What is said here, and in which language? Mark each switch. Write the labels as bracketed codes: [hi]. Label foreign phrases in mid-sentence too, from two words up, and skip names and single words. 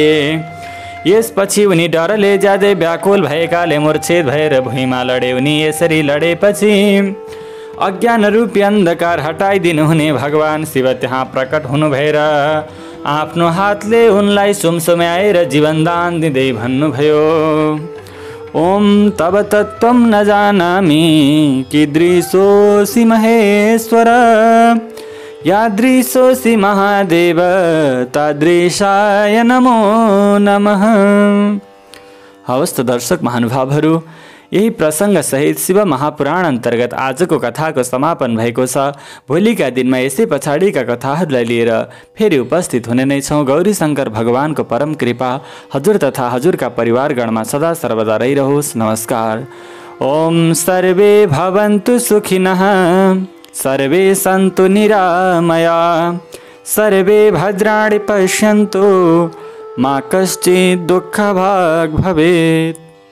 [ne] यसपछि उनी डरले ज्यादै व्याकुल भएकाले मूर्छित भएर भुइँमा लडे। उनी यसरी लडेपछि अज्ञान रूपी अन्धकार हटाइदिनु हुने भगवान शिव त्यहाँ प्रकट हुनु भएर आफ्नो हातले उनलाई सुमसुम्याएर जीवनदान दिँदै भन्नुभयो, [sa] ओम तव तत्त्वं न जानामि कीदृशोऽसि महेश्वर, यादृशोऽसि महादेव तादृशाय नमो नमः। [ne] हवस् त दर्शक महानुभावहरू, यही प्रसङ्ग सहित शिव महापुराण अन्तर्गत आजको कथाको समापन भएको छ। भोलिका दिनमा यसै पछाडिका कथाहरूलाई लिएर फेरि उपस्थित हुने नै छौँ। गौरी शङ्कर भगवानको परम कृपा हजुर तथा हजुरका परिवारगणमा सदा सर्वदा रहिरहोस्। नमस्कार। [sa] ओम सर्वे भवन्तु सुखिनः, सर्वे सन्तु निरामया, सर्वे भद्राणि पश्यन्तु, मा कश्चित् दुःखभाग् भवेत्।